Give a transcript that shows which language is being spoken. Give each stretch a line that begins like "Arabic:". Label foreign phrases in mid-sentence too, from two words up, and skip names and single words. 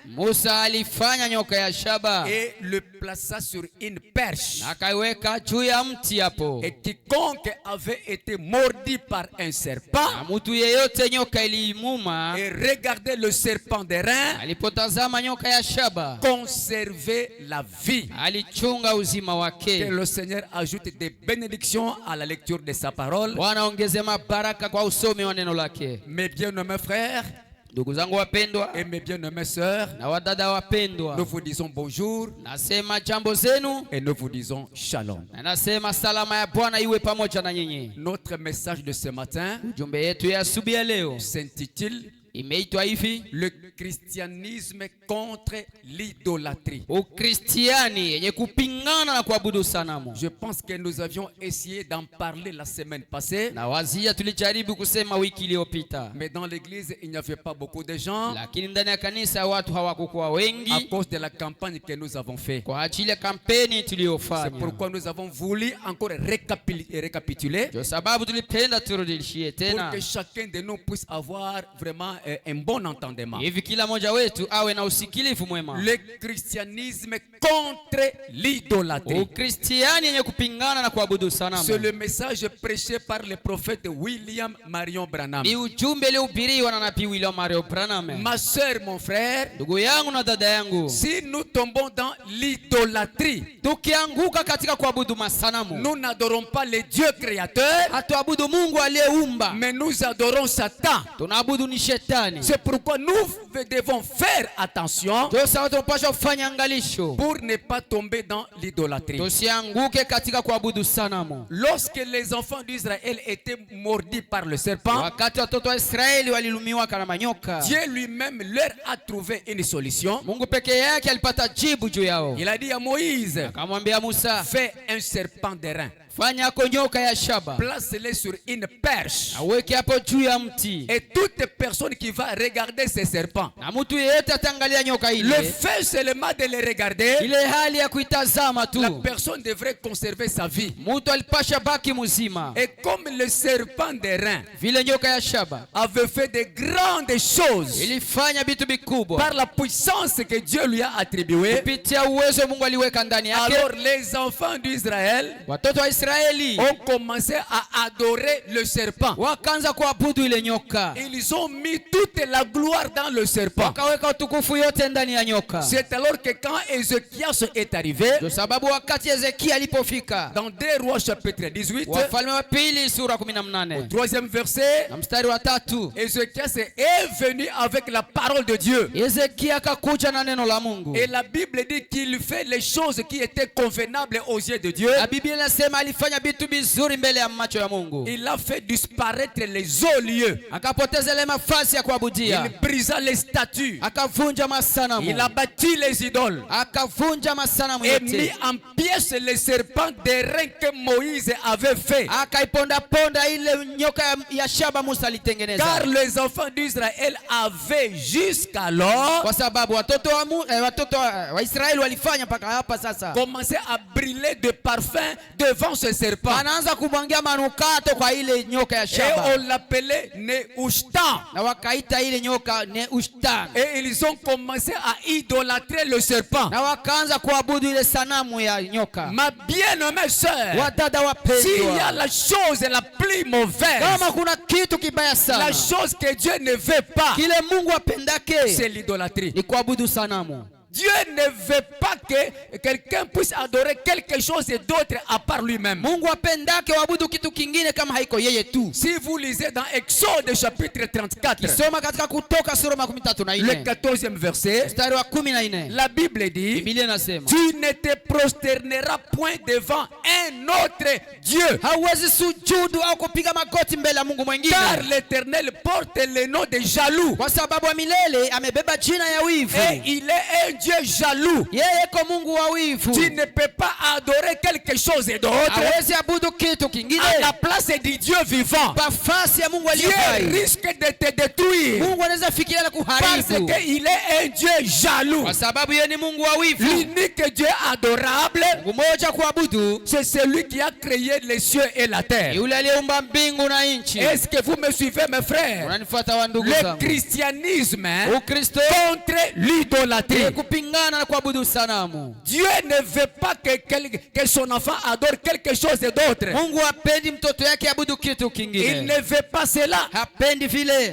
Swahili: Musa alifanya nyoka ya shaba
French: et le plaça sur une perche.
Swahili: na akaiweka juu ya mti hapo.
French: Et quiconque avait été mordu par un serpent
Swahili: Na mtu yeyote nyoka iliimuma
French: et regardait le serpent d'airain
Swahili: alipotazama nyoka ya shaba
French: conservait la vie.
Swahili: alichunga uzima
French: Que
Swahili: wake.
French: le Seigneur ajoute des bénédictions à la lecture de sa parole.
Swahili: Bwana ongeze mabaraka kwa usomi wa neno lake.
French: Mes bien-aimés frères
Swahili: Ndugu zangu wapendwa
French: et mes bien-aimées sœurs,
Swahili: na wadada wapendwa,
French: nous vous disons bonjour
Swahili: nasema jambo zenu
French: et nous vous disons shalom.
Swahili: na nasema salama ya Bwana iwe pamoja na nyinyi.
French: Notre message de ce matin
Swahili: Ujumbe yetu ya asubuhi ya leo
French: s'intitule
Swahili: imeitwa hivi:
French: Le christianisme contre l'idolâtrie.
Swahili: Ukristiani yenye kupingana na kuabudu sanamu.
French: Je pense que nous avions essayé d'en parler la semaine passée,
Swahili: Na wazia tulijaribu kusema wiki iliyopita,
French: mais dans l'église, il n'y avait pas beaucoup de gens
Swahili: lakini ndani ya kanisa watu hawakukuwa
French: à
Swahili: wengi
French: cause de la campagne que nous avons faite.
Swahili: kwa ajili ya kampeni
French: C'est
Swahili: tuliyofanya.
French: pourquoi nous avons voulu encore récapituler
Swahili: Ndio sababu tulipenda turudishie
French: pour
Swahili: tena
French: que chacun de nous puisse avoir vraiment un bon entendement.
Swahili: hivi kila mmoja wetu awe na usikilivu mwema.
French: Le christianisme contre l'idolâtrie.
Swahili: Ukristiani yenye kupingana na kuabudu
French: C'est
Swahili: sanamu
French: le message prêché par le prophète William Marion Branham.
Swahili: ni ujumbe uliohubiriwa na nabii William Marion Branham.
French: Ma sœur, mon frère,
Swahili: Ndugu yangu na dada yangu,
French: si nous tombons dans l'idolâtrie,
Swahili: tukianguka katika kuabudu masanamu,
French: nous n'adorons pas le Dieu créateur,
Swahili: hatuabudu Mungu aliyeumba,
French: mais nous adorons Satan.
Swahili: tunaabudu ni shetani.
French: C'est pourquoi nous devons faire attention
Swahili: Ndio sababu tunapaswa kufanya angalisho
French: pour ne pas tomber dans l'idolâtrie.
Swahili: tusianguke katika kuabudu sanamu.
French: Lorsque les enfants d'Israël étaient mordus par le serpent,
Swahili: Wakati watoto wa Israeli walilumiwa kana manyoka,
French: Dieu lui-même leur a trouvé une solution.
Swahili: Mungu peke yake alipata jibu juu yao.
French: Il a dit à Moïse,
Swahili: Akamwambia Musa,
French: fais un serpent d'airain,
Swahili: fanya ako nyoka ya shaba,
French: place-le sur une perche.
Swahili: aweke hapo juu ya mti,
French: Et toute personne qui va regarder ces serpents,
Swahili: na mtu yeyote ataangalia nyoka
French: le
Swahili: ile,
French: fait seulement de les regarder,
Swahili: ile hali ya kuitazama tu,
French: la personne devrait conserver sa vie.
Swahili: mtu alipasha baki mzima.
French: Et comme le serpent d'airain
Swahili: Vile nyoka ya shaba
French: avait fait de grandes choses
Swahili: ilifanya vitu vikubwa
French: par la puissance que Dieu lui a attribuée,
Swahili: kupitia uwezo Mungu aliweka ndani yake,
French: alors les enfants d'Israël
Swahili: watoto wa Israeli
French: ont commencé à adorer le serpent.
Swahili: wakaanza kuabudu ile nyoka,
French: Ils ont mis toute la gloire dans le serpent.
Swahili: wakaweka utukufu yote ndani ya nyoka.
French: C'est alors que quand Ézéchias est arrivé,
Swahili: Ndio sababu wakati Ezekia alipofika,
French: dans 2 Rois chapitre 18,
Swahili: Wafalme wa pili sura 18
French: troisième verset,
Swahili: na mstari wa 3,
French: Ézéchias est venu avec la parole de Dieu.
Swahili: Ezekia akakuja na neno la Mungu.
French: Et la Bible dit qu'il fait les choses qui étaient convenables aux yeux de Dieu.
Swahili: Na Biblia inasema alifanya vitu vizuri mbele ya macho ya Mungu.
French: Il a fait disparaître les hauts lieux.
Swahili: Akapoteza ile mafasi ya kuabudia.
French: Il brisa les statues.
Swahili: Akavunja masanamu.
French: Il a bâti les idoles.
Swahili: Akavunja masanamu
French: Et mis
Swahili: yote.
French: en pièces les serpents d'airain que Moïse avait fait.
Swahili: Akaiponda ponda ile nyoka ya shaba Musa alitengeneza.
French: Car les enfants d'Israël avaient jusqu'alors
Swahili: Kwa sababu watoto wa Israeli walifanya mpaka hapa sasa,
French: commencé à brûler de parfum devant ce serpent.
Swahili: anaanza kumwangia manukato kwa ile nyoka ya
French: Et
Swahili: shaba,
French: on l'appelait Nehushtan.
Swahili: na wakaita ile nyoka Nehushtan,
French: Et ils ont commencé à idolâtrer le serpent.
Swahili: na wakaanza kuabudu ile sanamu ya nyoka.
French: Ma bien-aimée sœur,
Swahili: Wadada
French: s'il y a
Swahili: wapendwa,
French: la chose la plus mauvaise,
Swahili: kama kuna kitu kibaya sana
French: la chose que Dieu ne veut pas,
Swahili: kile Mungu apendake
French: c'est l'idolâtrie.
Swahili: ni kuabudu sanamu.
French: Dieu ne veut pas que quelqu'un puisse adorer quelque chose d'autre à part lui-même.
Swahili: Mungu apendake waabudu kitu kingine kama haiko yeye tu.
French: Si vous lisez dans Exode chapitre 34,
Swahili: Soma katika Kutoka sura
French: le 14 14e verset,
Swahili: mstari wa 14,
French: la Bible dit,
Swahili: Biblia inasema
French: tu ne te prosterneras point devant un autre Dieu,
Swahili: hauwezi sujudu au kupiga magoti mbele ya Mungu mwingine,
French: car l'Éternel porte le nom de jaloux
Swahili: kwa sababu wa milele amebeba jina ya wivu,
French: et il est un Dieu Dieu jaloux.
Swahili: Yeye ko Mungu wa wivu.
French: Tu ne peux pas adorer quelque chose d'autre
Swahili: Hawezi abudu kitu kingine
French: à la place du Dieu vivant.
Swahili: nafasi ya Mungu
French: Dieu
Swahili: aliye
French: risque de te détruire
Swahili: Mungu anaweza fikiria na
French: parce
Swahili: kuharibu
French: qu'il est un Dieu jaloux.
Swahili: kwa sababu yeye ni Mungu wa wivu.
French: L'unique Dieu adorable,
Swahili: Mungu mmoja kuabudu,
French: c'est celui qui a créé les cieux et la terre.
Swahili: yule aliyeumba mbingu na nchi.
French: Est-ce que vous me suivez, mes frères?
Swahili: Unanifuata wa ndugu
French: Le
Swahili: zangu?
French: christianisme
Swahili: Ukristo
French: contre l'idolâtrie.
Swahili: ni kupingana na kuabudu sanamu.
French: Dieu ne veut pas que son enfant adore quelque chose d'autre.
Swahili: Mungu hapendi mtoto yake abudu kitu
French: Il
Swahili: kingine.
French: ne veut pas cela.
Swahili: Hapendi vile.